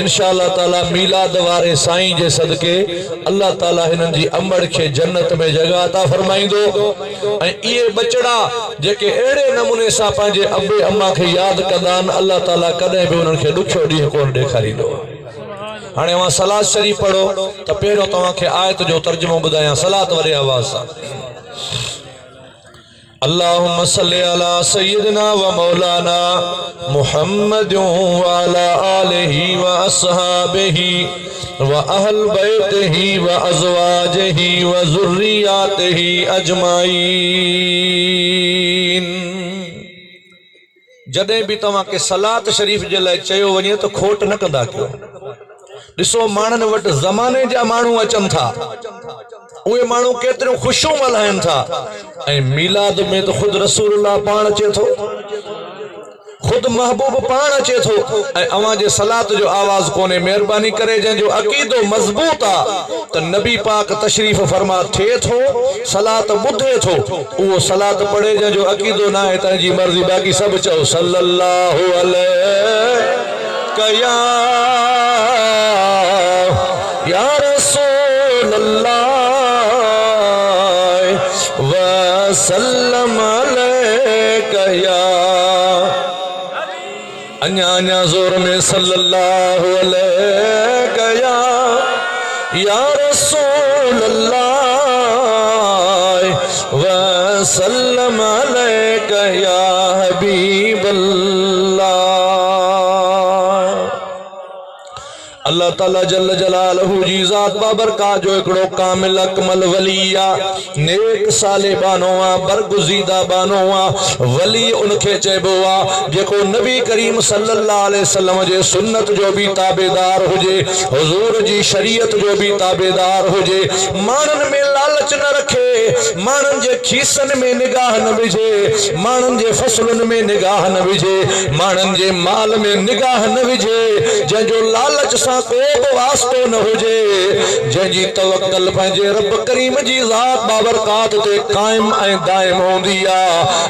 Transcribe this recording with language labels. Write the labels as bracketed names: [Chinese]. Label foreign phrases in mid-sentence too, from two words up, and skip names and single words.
[Arabic] إن شاء الله تعالى [Sindhi] मीलाद वारे साईं जे सदके अल्लाह ताला हिननि जी अमड़ के जन्नत में जगह अता फरमाइंदो। ऐं इहे बचड़ा जेके अहिड़े नमूने सां पंहिंजे अब्बे अम्मा खे यादि कंदा आहिनि, अल्लाह ताला कॾहिं बि उन्हनि खे ॾुखियो ॾींहुं कोन ॾेखारींदो। हाणे अवां सलात शरीफ़ पढ़ो त पहिरियों तव्हांखे आयत जो तर्जुमो ॿुधायां, सलात वारी आवाज़ सां। [Arabic] اللهم صل على سيدنا و مولانا محمد و على آله و أصحابه و أهل بيته و أزواجه و ذريته أجمعين. [Sindhi] जॾहिं बि तव्हांखे सलात शरीफ़ जे लाइ चयो वञे त खोट न कंदा कयो। ॾिसो माण्हुनि वटि ज़माने जा माण्हू अचनि था, उहे माण्हू केतिरियूं ख़ुशियूं मल्हाइनि था, ऐं मीलाद में तो खुद रसूलुल्लाह पाण अचे थो, खुद महबूब पाण अचे थो, ऐं अवां जे सलात जो आवाज़ कोने। महिरबानी करे जंहिंजो अक़ीदो मज़बूत आहे त नबी पाक तशरीफ़ फरमा थिए थो, सलात ॿुधे थो, उहो सलात पढ़े। जंहिंजो अक़ीदो न आहे तंहिंजी मर्ज़ी, बाक़ी सभु चओ [Arabic] صلى الله عليه يا رسول الله و سلم عليك يا, [Sindhi] अन्या जोर में [Arabic] صلى الله عليك يا رسول الله و سلم عليك يا حبيب الله. [Sindhi] अल्लाह अल्लाह ताला [Arabic] جل جلاله [Sindhi] जी ज़ात बाबरकात जो एकड़ो कामिल अकमल वलिया नेक साले बानोआ बरगुज़ीदा बानोआ वली उनके चेबोआ जेको नबी करीम [Arabic] صلى الله عليه وسلم [Sindhi] जे सुन्नत जो भी ताबेदार हुजे, हुजूर जी शरीयत जो भी ताबेदार हुजे, मानन में लालच न रखे, मानन जे खीसन में निगाह न विझे, मानन जे फसलन में निगाह न विझे, मानन जे माल में निगाह न विझे, जंहिंजो लालच सां को बि वास्तो न हुजे, जंहिंजी तवक्कल पंहिंजे रब करीम जी ज़ात बाबरकात ते कायम ऐं दाइम हूंदी आहे।